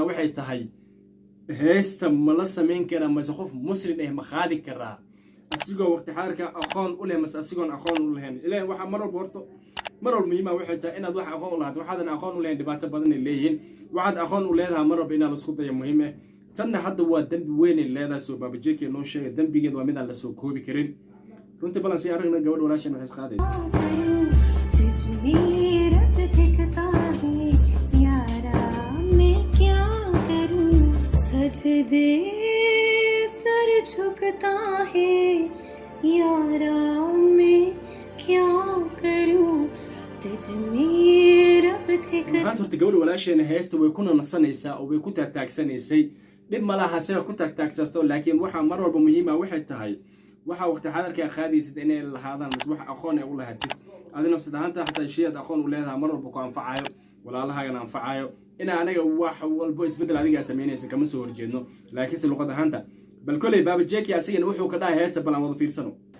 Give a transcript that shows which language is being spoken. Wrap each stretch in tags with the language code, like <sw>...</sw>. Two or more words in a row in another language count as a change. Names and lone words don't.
<so>waxay tahay heesta ma la sameyn karaa ma qof muslim ah ma qaadi karaa asigoo waqti xaarka aqoon u leh mas asigoon aqoon u lahayn ilaa waxa mar walba muhiim ah waxay tahay inaad wax aqoon u lahaato waxaadan aqoon u lahayn dhibaato badan ay leeyihiin waxaad aqoon u leedahay mar walba inaad isku dayo muhiim ah tanna hadda waa dambi weyn ay leedahay soo baabajeeki noo sheegay dambigeed waa mid aan la soo koobi karin runtii balan si aragna gabadh walaashan waxay qaaday</so> <hi>सजदे सर झुकता है यारा मैं क्या करूं तुझ में रब थे</hi> <so>waxaad horta gabadh walaasheena heesta way ku nasanaysaa oo way ku taagtaagsanaysay dhib malaha se ku taagtaagsasto laakiin waxa mar walba muhiim ah waxay tahay waxa waqti xadarka qaadaysid inay lahaadaan mas wax aqoon ay u lahaatid adina nafsad ahaanta xataa shayad aqoon u leedahay mar walba ku anfacayo walaalahaaga anfacayo ina anaga wax walba isbedel adiga sameynaysa kama soo horjeedno laakiin si luqad ahaanta bal kulay baabajeeki asigana wuxuu ka dhahay heesta balan wada fiirsano</so>